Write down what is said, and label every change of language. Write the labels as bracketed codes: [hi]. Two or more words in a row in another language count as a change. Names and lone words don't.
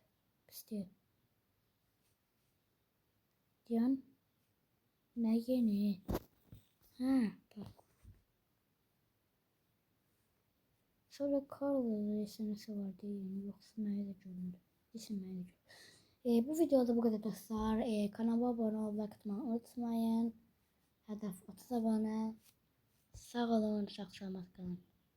[az] Pis deyil. Diyan. [tr] Nə yeni? Bak. Sonra Karol'da SMS'i vardı yani, yoksa mənə də göründü. [az] İsim mənə göründü. [tr] Bu videoda bu kadar dostlar. Kanalıma abone olmayı, like atmayı unutmayın. Hedef 30 abone. Sağ olun, sağ salamat kalın.